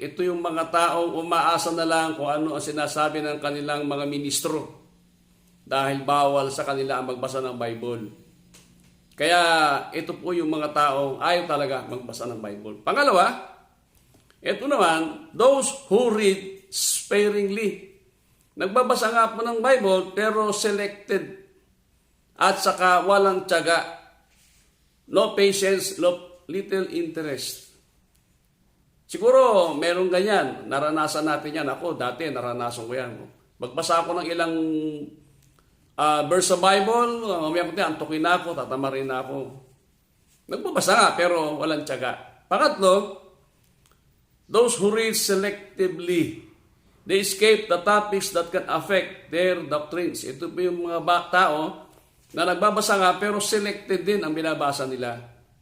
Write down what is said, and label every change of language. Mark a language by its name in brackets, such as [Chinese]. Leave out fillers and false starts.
[Filipino] Ito yung mga taong umaasa na lang kung ano ang sinasabi ng kanilang mga ministro dahil bawal sa kanila ang magbasa ng Bible. Kaya ito po yung mga taong ayaw talaga magbasa ng Bible. Pangalawa, ito naman, [English] those who read sparingly. [Filipino] Nagbabasa nga po ng Bible pero selected at saka walang tiyaga. [English] No patience, little interest. [Filipino] Siguro merong ganyan. Naranasan natin yan. Ako dati naranasan ko yan. Magbasa ako ng ilang verse sa Bible, mamaya ko antukin na ako, tatamarin na ako. Nagbabasa nga, pero walang tiyaga. Pangatlo, [English] those who read selectively, they escape the topics that can affect their doctrines. [Filipino] Ito po yung mga tao na nagbabasa nga, pero selected din ang binabasa nila.